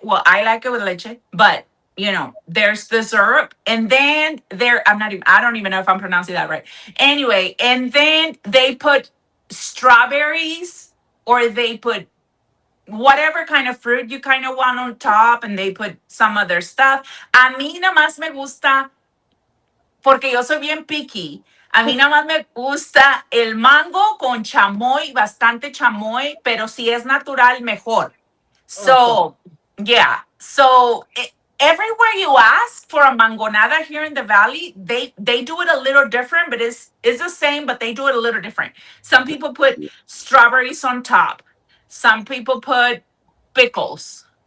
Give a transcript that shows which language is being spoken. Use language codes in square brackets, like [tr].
[en] Well, I like it with leche, but there's the syrup, and then I don't even know if I'm pronouncing that right. Anyway, and then they put strawberries or they put whatever kind of fruit you kind of want on top, and they put some other stuff. [es] A mí nada más me gusta porque yo soy bien picky. A mí nada más me gusta el mango con chamoy, bastante chamoy, pero si es natural, mejor. [en] Okay. So, yeah. So, everywhere you ask for a mangonada here in the valley, they do it a little different, but it's the same, but they do it a little different. Some people put strawberries on top. Some people put pickles.